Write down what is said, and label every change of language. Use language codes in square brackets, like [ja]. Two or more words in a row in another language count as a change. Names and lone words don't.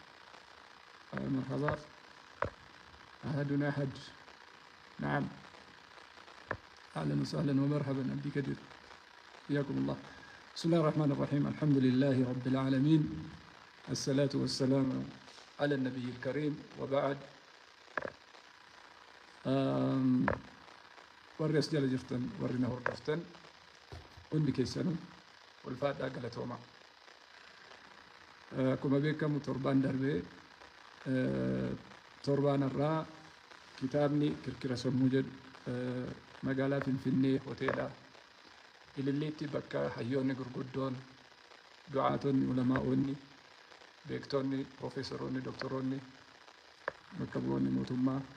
[ar] جوار، أول، مرحبا. أحدنا أحد. نعم. أهلا وسهلا ومرحبا عبدي كدير. حياكم الله. بسم الله الرحمن الرحيم. الحمد لله رب العالمين. الصلاة والسلام على النبي الكريم وبعد. [om] warri as jala jirtan warri na hordoftan hundi keessanuu ulfaadhaa galatooma. Akkuma beekamu torbaan darbee torbaan irraa kitaabni kirkira sammuu jedhu magaalaa Finfinnee hoteela Ililliitti bakka hayyoonni gurguddoon du'aatonni ulamaa'oonni beektonni profeesoroonni doktoroonni bakka bu'oonni mootummaa